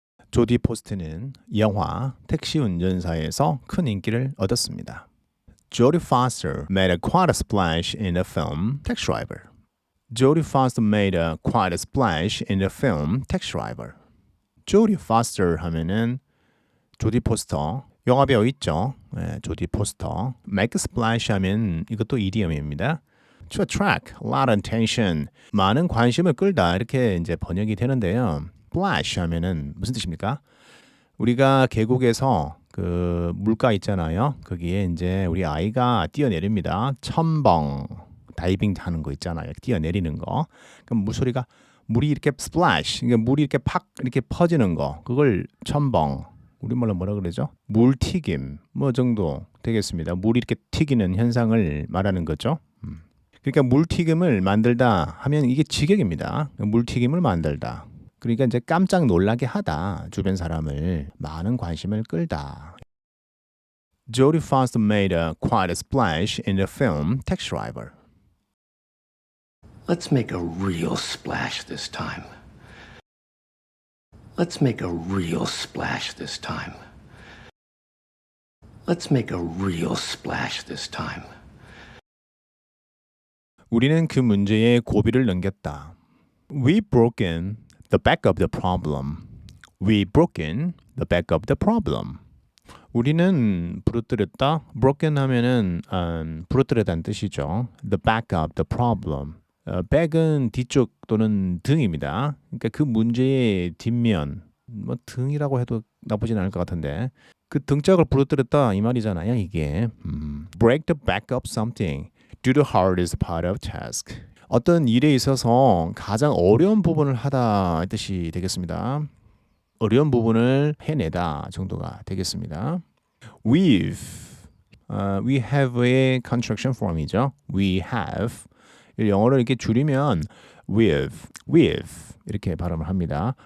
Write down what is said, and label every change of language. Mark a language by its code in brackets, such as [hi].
[ko] 조디 포스트는 영화 택시 운전사에서 큰 인기를 얻었습니다. [en] Jodie Foster made quite a splash in the film Taxi Driver. Jodie Foster made quite a splash in the film Taxi Driver. [ko] Jodie Foster 하면은 조디 포스터 영화 배우 있죠. 네, 조디 포스터. [en] Make a splash [ko] 하면 이것도 이디엄입니다. [en] To attract a lot of attention. [ko] 많은 관심을 끌다 이렇게 이제 번역이 되는데요. Splash 하면은 무슨 뜻입니까? 우리가 계곡에서 그 물가 있잖아요. 거기에 이제 우리 아이가 뛰어내립니다. 첨벙 다이빙 하는 거 있잖아요. 뛰어내리는 거. 그럼 물소리가 물이 이렇게 splash, 그러니까 물이 이렇게 팍 이렇게 퍼지는 거. 그걸 첨벙. 우리말로 뭐라 그러죠? 물튀김 뭐 정도 되겠습니다. 물이 이렇게 튀기는 현상을 말하는 거죠. 그러니까 물튀김을 만들다 하면 이게 직역입니다. 물튀김을 만들다. 그러니까 이제 깜짝 놀라게 하다. 주변 사람을 많은 관심을 끌다. [en] Jodie Foster made quite a splash in the film Taxi Driver. Let's make a real splash this time. Let's make a real splash this time. Let's make a real splash this time. [ko] 우리는 그 문제의 고비를 넘겼다. [en] We broken the back of the problem. We broken the back of the problem. [ko] 우리는 부러뜨렸다. broken 하면은 부러뜨렸다는 뜻이죠. [en] The back of the problem. [ko] back은 뒤쪽 또는 등입니다. 그러니까 그 문제의 뒷면, 뭐 등이라고 해도 나쁘진 않을 것 같은데 그 등짝을 부러뜨렸다 이 말이잖아요. 이게 [en] break the back of something. Do the hardest part of task. [ko] 어떤 일에 있어서 가장 어려운 부분을 하다 뜻이 되겠습니다. 어려운 부분을 해내다 정도가 되겠습니다. [en] We have a contraction form이죠. We have. [ko] 영어로 이렇게 줄이면 with 이렇게 발음을 합니다.